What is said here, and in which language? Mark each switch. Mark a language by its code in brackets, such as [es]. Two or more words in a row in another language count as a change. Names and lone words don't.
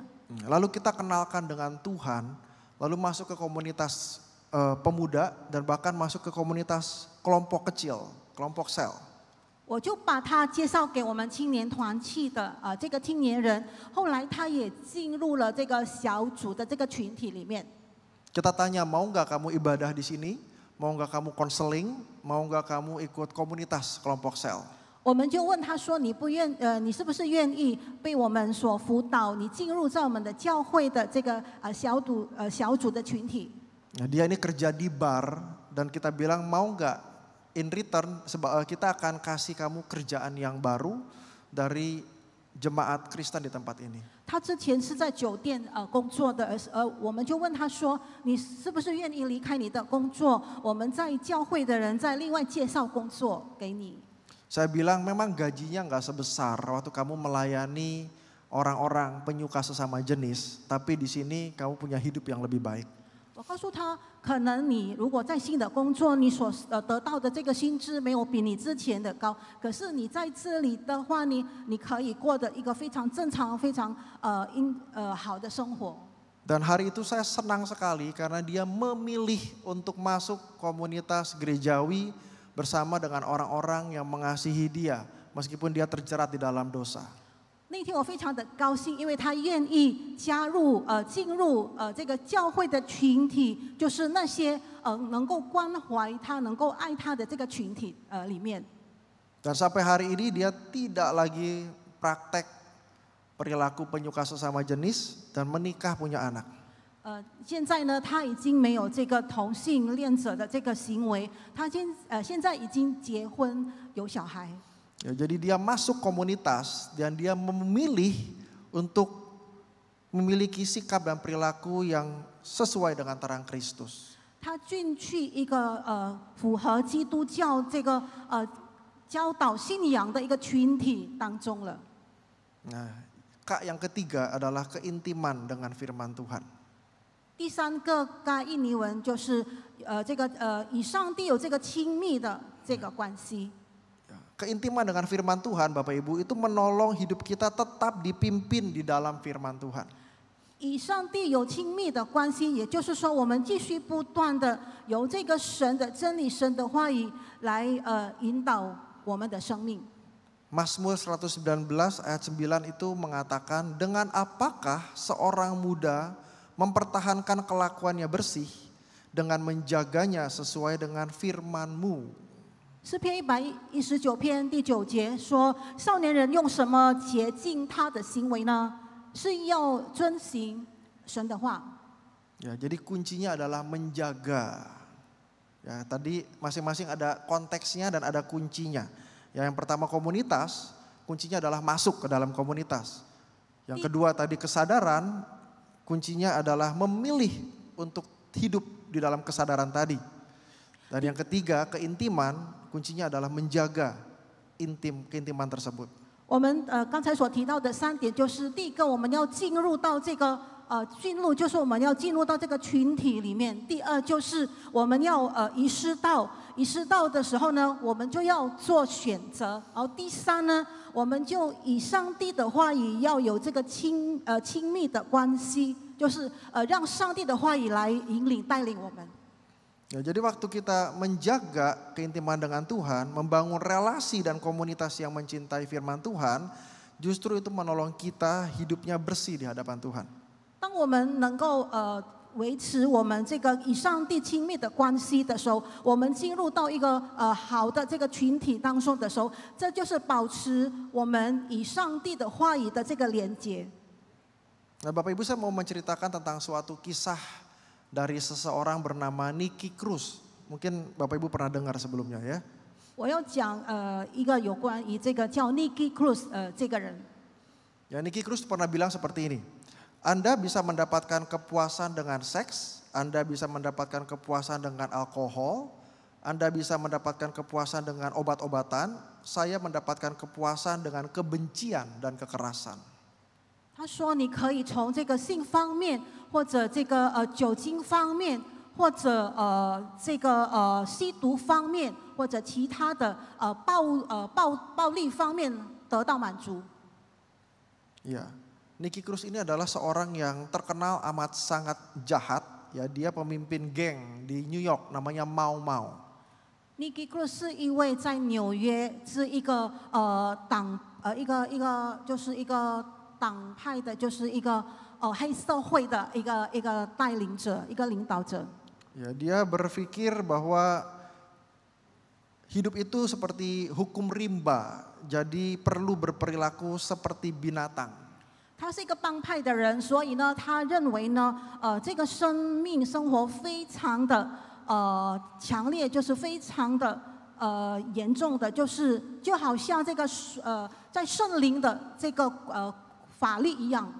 [id] Lalu kita kenalkan dengan Tuhan, lalu masuk ke komunitas pemuda dan bahkan masuk ke komunitas kelompok kecil, kelompok sel. [zh] 我就把他介绍给我们青年团契的这个青年人，后来他也进入了这个小组的这个群体里面。 [id] Kita tanya, mau nggak kamu ibadah di sini? Mau nggak kamu konseling? Mau nggak kamu ikut komunitas kelompok sel? [zh] 我们就问他说：“你是不是愿意被我们所辅导？你进入在我们的教会的这个小组的群体？” [id] Nah, dia ini kerja di bar dan kita bilang mau nggak [en] in return [id] kita akan kasih kamu kerjaan yang baru dari jemaat Kristen di tempat ini. [zh] 他之前是在酒店工作的，我们就问他说：“你是不是愿意离开你的工作？我们在教会的人再另外介绍工作给你。” [id] Saya bilang memang gajinya nggak sebesar waktu kamu melayani orang-orang penyuka sesama jenis, tapi di sini kamu punya hidup yang lebih baik. [zh] 我告诉他，可能你如果在新的工作，你所得到的这个薪资没有比你之前的高，可是你在这里的话，你可以过得一个非常正常、非常好的生活。 [id] Dan hari itu saya senang sekali karena dia memilih untuk masuk komunitas gerejawi bersama dengan orang-orang yang mengasihi dia meskipun dia terjerat di dalam dosa. [zh] 那天我非常的高兴，因为他愿意进入这个教会的群体，就是那些能够关怀他、能够爱他的这个群体里面。 [id] Dan sampai hari ini dia tidak lagi praktek perilaku penyuka sesama jenis dan menikah punya anak. [zh] 现在呢，他已经没有这个同性恋者的这个行为，他现在已经结婚有小孩。 [id] Ya, jadi dia masuk komunitas dan dia memilih untuk memiliki sikap dan perilaku yang sesuai dengan terang Kristus. [zh] 他进去一个符合基督教这个教导信仰的一个群体当中了。 [id] Nah, yang ketiga adalah keintiman dengan firman Tuhan. [zh] 第三个该印尼文就是这个与上帝有这个亲密的这个关系。 [id] Keintiman dengan firman Tuhan, Bapak Ibu, itu menolong hidup kita tetap dipimpin di dalam firman Tuhan. [zh] 与上帝有亲密的关系，也就是说，我们继续不断的由这个神的真理、神的话语来引导我们的生命。 [id] Mazmur 119 ayat 9 itu mengatakan, dengan apakah seorang muda mempertahankan kelakuannya bersih dengan menjaganya sesuai dengan firman-Mu. [zh] 诗篇119篇第9节说：“少年人用什么洁净他的行为呢？是要遵行神的话。” [id] Ya, jadi kuncinya adalah menjaga. Ya, tadi masing-masing ada konteksnya dan ada kuncinya. Ya, yang pertama komunitas, kuncinya adalah masuk ke dalam komunitas. Yang kedua tadi kesadaran, kuncinya adalah memilih untuk hidup di dalam kesadaran tadi. Dan yang ketiga keintiman, kuncinya adalah menjaga keintiman tersebut. [zh] 我们刚才所提到的3点，就是第一个，我们要进入到这个就是我们要进入到这个群体里面；第二，就是我们要遗失到的时候呢，我们就要做选择；然后第三呢，我们就以上帝的话语要有这个亲密的关系，就是让上帝的话语来引领带领我们。 [id] Ya, jadi waktu kita menjaga keintiman dengan Tuhan, membangun relasi dan komunitas yang mencintai firman Tuhan, justru itu menolong kita hidupnya bersih di hadapan Tuhan. [zh] 当我们能够维持我们这个与上帝亲密的关系的时候，我们进入到一个好的这个群体当中的时候，这就是保持我们与上帝的话语的这个连接。 [id] Nah, Bapak Ibu, saya mau menceritakan tentang suatu kisah dari seseorang bernama Nicky Cruz. Mungkin Bapak Ibu pernah dengar sebelumnya ya. [zh] 我要讲一个有关于这个叫 Nicky Cruz 这个人。 [id] Ya, Nicky Cruz pernah bilang seperti ini. Anda bisa mendapatkan kepuasan dengan seks, Anda bisa mendapatkan kepuasan dengan alkohol, Anda bisa mendapatkan kepuasan dengan obat-obatan, saya mendapatkan kepuasan dengan kebencian dan kekerasan. [zh] 他说：“你可以从这个性方面，或者这个酒精方面，或者这个吸毒方面，或者其他的暴力方面得到满足。” [id] Ya, Nicky Cruz ini adalah seorang yang terkenal amat sangat jahat. Ya, dia pemimpin geng di New York, namanya Mau Mau. [zh] Nicky Cruz 是一位在纽约是一个就是一个党派的，就是一个黑社会的一个带领者，一个领导者。 [id] Ya, dia berpikir bahwa hidup itu seperti hukum rimba, jadi perlu berperilaku seperti binatang. [zh] 他是一个帮派的人，所以呢，他认为呢，这个生活非常的强烈，就是非常的严重的，就好像这个在圣灵的这个法律一样。